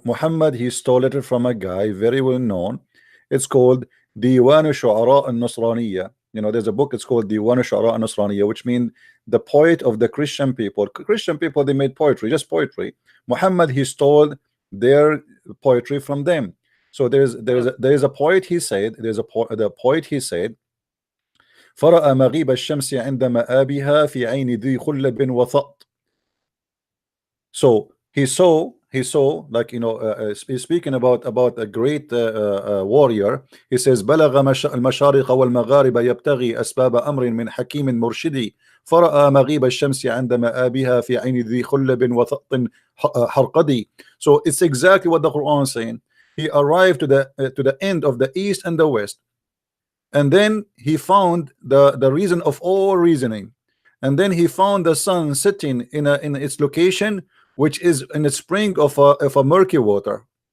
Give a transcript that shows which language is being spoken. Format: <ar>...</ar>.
<en>Muhammad, he stole it from a guy very well known. It's called Diwan Shu'ara al-Nasraniyya. You know, there's a book. It's called Diwan Shu'ara al-Nasraniyya, which means the poet of the Christian people. Christian people, they made poetry, just poetry. Muhammad, he stole their poetry from them. So there is a poet. He said, the poet.</en> <ar>He said, فرأى مغيب الشمس عند مآبها في عين ذي خلب وثأط.</ar> <en>So he saw like, you know, speaking about a great warrior.</en> <ar>He says بلغ المشارق والمغارب يبتغي أسباب أمر من حكيم مرشدي فرأى مغيب الشمس عند مآبها في عين ذي خلب وثأط حرقدي.</ar> <en>So it's exactly what the Quran is saying. He arrived to the end of the east and the west, and then he found the reason of all reasoning, and then he found the sun sitting in its location, which is in a spring of a murky water.</en>